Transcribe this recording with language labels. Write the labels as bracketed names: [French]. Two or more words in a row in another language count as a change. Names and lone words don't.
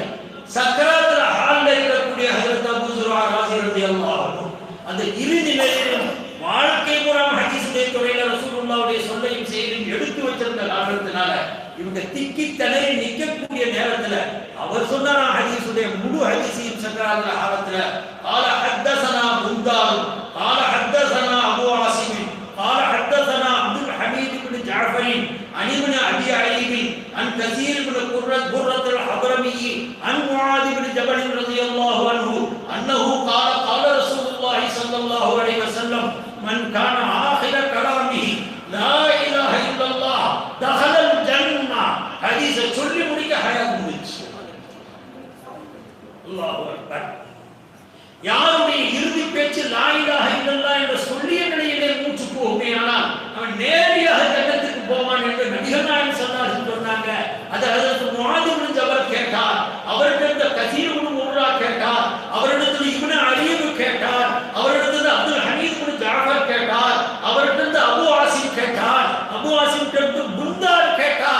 [Tamil] சக்கராத்துல ஹால்ல இருக்கக்கூடிய ஹஜ்ரத் அபூ ஸுஆ ராஸி [Arabic] رضي الله عنه [Tamil] அந்த இறுதி நிலையிலும் வாழ்க்கை பூரா ஹதீஸுடைய துறையில ரசூலுல்லாஹ்வுடைய சொல்லையும் செய்தியும் எடுத்து வச்சிருந்த காரணத்தினால இவங்க திக்கி திணறி நிற்கக்கூடிய நேரத்துல அவர் சொன்னாரா, ஹதீஸுடைய முழு ஹதீஸையும் ரசூல் சக்கராத்துல ஆலத்துல [Arabic] قال حدثنا بندار قال حدثنا ابو عاصم قال حدثنا عبد الحميد بن جعفر عن ابن ابي عيب عن كثير بن قرة الحضرمي عن معاذ بن جبل رضي الله عنه انه قال قال رسول الله صلى الله عليه وسلم من كان آخر كلامه لا اله الا الله دخل الجنه حديث [Tamil] சொல்லி முடிக்க ஹயாத் முடிச்சு. [Arabic] الله أكبر. [Tamil] யாருடைய இறுதி பேச்சு [Arabic] لا إله إلا الله [Tamil] என்ற சொல்லிய நிலையிலே மூச்சு போகுமே, ஆனால் அவன் நேரடியாக ஜன்னத்துக்கு போவான் என்று நபிகள் நாயகம் [Arabic] صلى الله عليه وسلم [Tamil] சொன்னாங்க. அது ஹஜ்ரத் முஆத் இப்னு ஜபல் கேட்டார், அவரிடத்தில் கஸீர் இப்னு முர்ரா கேட்டார், அவரிடத்தில் இப்னு அலீப் கேட்டார், அவரிடத்தில் அப்துல் ஹமீத் இப்னு ஜாஃபர் கேட்டார், அவரிடத்தில் அபூ ஆசிம் கேட்டார், அபூ ஆசிம் கிட்ட புந்தார் கேட்டார்.